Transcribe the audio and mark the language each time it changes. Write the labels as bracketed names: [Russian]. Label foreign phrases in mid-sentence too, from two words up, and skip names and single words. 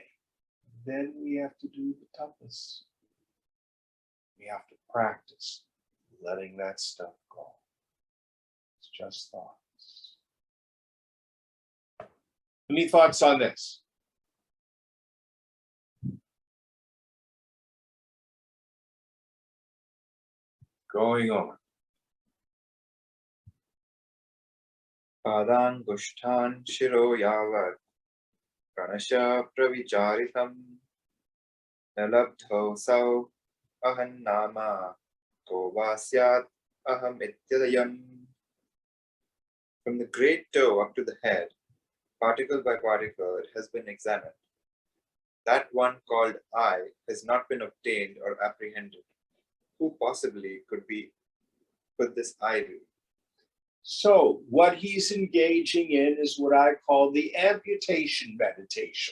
[English] Then we have to do the tapas. We have to practice letting that stuff go. It's just thoughts. Any thoughts on this? Going on. [Sanskrit] पादाङ्गुष्ठान् शिरो यावत् प्राणश प्रविचारितम् नालब्धो सौ अहं नाम को वस्यत् अहम् इत्यदयम्. [English] From the great toe up to the head, particle by particle, it has been examined. That one called I has not been obtained or apprehended. Who possibly could this I be? So what he's engaging in is what I call the amputation meditation.